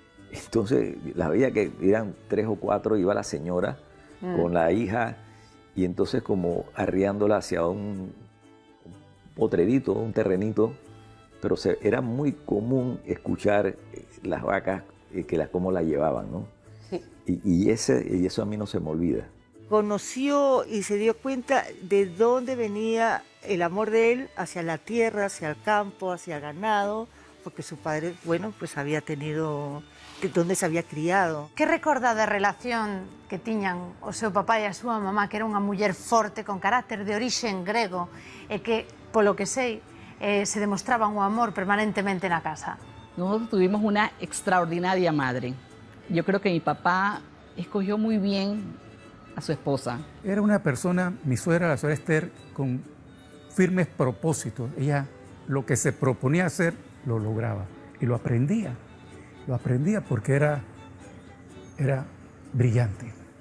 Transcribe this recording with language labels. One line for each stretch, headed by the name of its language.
Spanish: Entonces, las veía que eran 3 o 4, iba la señora con la hija, y entonces como arriándola hacia un potrerito, un terrenito, pero era muy común escuchar las vacas, cómo la llevaban, ¿no? Sí. Y eso a mí no se me olvida. Conoció y se dio cuenta de dónde venía el amor de él hacia la tierra, hacia el campo, hacia el ganado, porque su padre, bueno, pues había tenido donde se había criado.
Galician: Que recorda da relación que tiñan o seu papá e a súa mamá, que era unha muller forte, con carácter de orixen grego, e que, polo que sei, se demostraban o amor permanentemente na casa?
Spanish: Nosotros tuvimos una extraordinaria madre. Yo creo que mi papá escogió muy bien a su esposa. Era una persona, mi suegra, la suegra Esther, con firmes propósitos. Ella lo que se proponía hacer, lo lograba. Y lo aprendía. Lo aprendía porque era brillante.